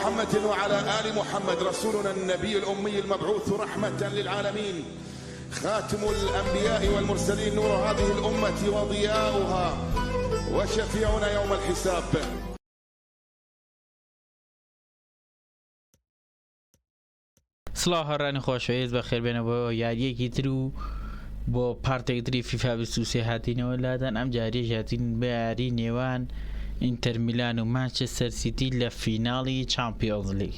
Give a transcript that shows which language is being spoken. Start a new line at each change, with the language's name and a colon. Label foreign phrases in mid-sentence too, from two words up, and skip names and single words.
Arabic: محمد وعلى آل محمد رسولنا النبي الأمي المبعوث رحمة للعالمين، خاتم الأنبياء والمرسلين، نور هذه الأمة وضياؤها وشفيعنا يوم الحساب.
Central Kurdish: سڵاو هەڕانی خۆشەویست بە خێربێنە بۆ یاریەکی تر و بۆ پارتێکتری فیفا 23 هاتینەوە لادان. ئەم جاریش هاتین بە یاری نێوان ئینتەر میلان و مانچستەر سیتی لە فیناڵی چامپیۆنز لیگ.